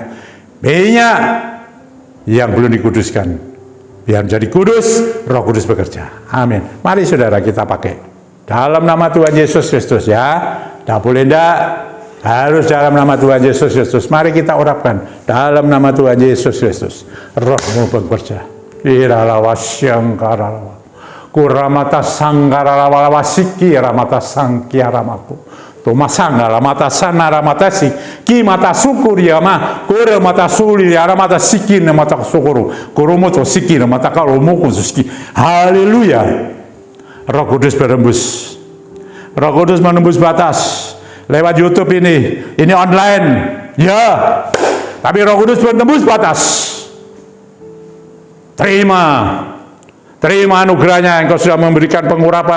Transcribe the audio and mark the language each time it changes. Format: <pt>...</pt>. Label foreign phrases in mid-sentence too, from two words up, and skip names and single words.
<id>Minyak yang belum dikuduskan, biar menjadi kudus, Roh Kudus bekerja. Amin. Mari saudara kita pakai. Dalam nama Tuhan Yesus Kristus, ya. Tidak boleh tidak. Harus dalam nama Tuhan Yesus Kristus. Mari kita urapkan. Dalam nama Tuhan Yesus Kristus, Roh-Mu bekerja. Iralawasyangkaralawa. Kuramata sangkaralawa siki ramata sangkiaramaku. Tumasanga ramata sana ramata si ki mata sukuri ama kore mata suli ramata siki na mata sukuru kurumoto siki na mata karomuku siki. Haleluya. Roh Kudus berembus. Roh Kudus menembus batas lewat YouTube ini online, ya. Tapi Roh Kudus menembus batas. Terima anugerahnya, Engkau sudah memberikan pengurapan.</id>